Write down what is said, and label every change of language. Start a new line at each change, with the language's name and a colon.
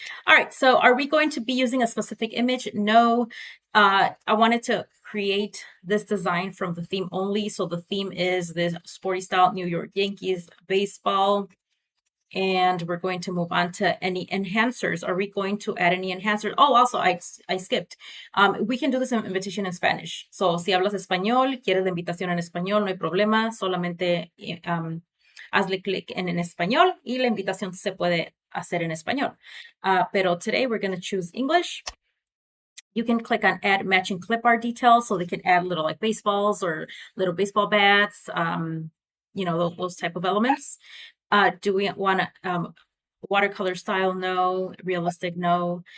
English: All right, so are we going to be using a specific image? No, I wanted to create this design from the theme only. So the theme is this sporty style New York Yankees baseball. And we're going to move on to any enhancers. Are we going to add any enhancers? Oh, also, I skipped. We can do this invitation in Spanish.
Spanish: So si hablas español, quieres la invitación en español, no hay problema. Solamente hazle clic en español y la invitación se puede hacer en español.
English: Pero today we're going to choose English. You can click on add matching clip art details so they can add little like baseballs or little baseball bats, you know, those type of elements. Do we want to watercolor style? No. Realistic? No.